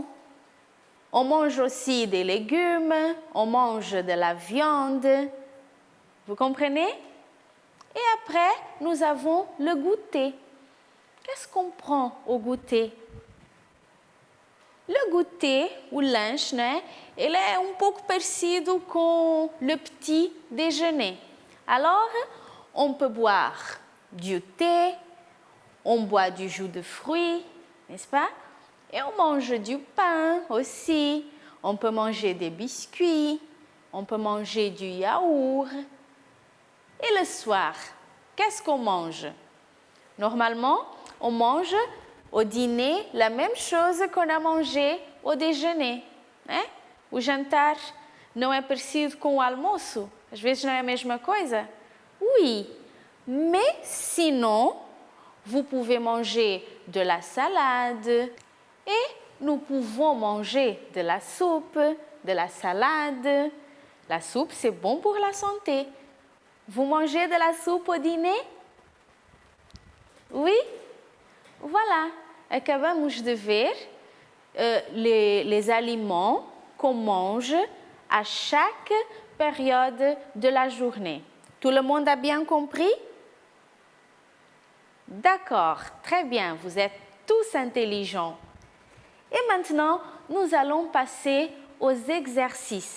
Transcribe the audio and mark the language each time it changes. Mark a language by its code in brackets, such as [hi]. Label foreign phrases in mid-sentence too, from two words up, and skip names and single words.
[fr] On mange aussi des légumes, on mange de la viande. Vous comprenez? Et après, nous avons le goûter. Qu'est-ce qu'on prend au goûter? Le goûter, [pt] o lanche, né? Ele é pouco parecido com [fr] le petit déjeuner. Alors, on peut boire du thé, on boit du jus de fruits, n'est-ce pas? Et on mange du pain aussi. On peut manger des biscuits, on peut manger du yaourt. Et le soir, qu'est-ce qu'on mange? Normalement, on mange au dîner la même chose qu'on a mangé au déjeuner. [pt] Né? O jantar não é parecido com o almoço? Às vezes não é a mesma coisa? [fr] Oui, mais sinon, vous pouvez manger de la salade et nous pouvons manger de la soupe, de la salade. La soupe, c'est bon pour la santé. Vous mangez de la soupe au dîner? Oui? Voilà, [pt] acabamos de ver [fr] les aliments qu'on mange à chaque période de la journée. Tout le monde a bien compris? D'accord, très bien, vous êtes tous intelligents. Et maintenant, nous allons passer aux exercices.